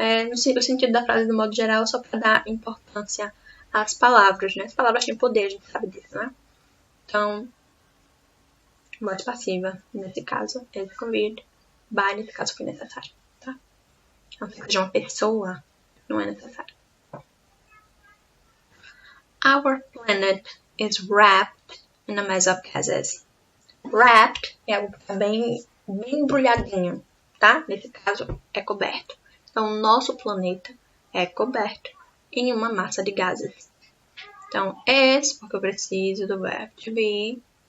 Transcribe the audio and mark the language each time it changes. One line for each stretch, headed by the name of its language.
Portuguese: No sentido da frase, do modo geral, só para dar importância às palavras, né? As palavras têm poder, a gente sabe disso, né? Então, voz passiva, nesse caso,
English: is conveyed by,
Portuguese: nesse caso foi necessário, tá? Não sei que seja uma pessoa, não é necessário.
English: Our planet is wrapped in a mess of gases.
Portuguese: Wrapped é algo que tá bem embrulhadinho, tá? Nesse caso, é coberto. Então, o nosso planeta é coberto em uma massa de gases. Então, is, porque eu preciso do verbo to be.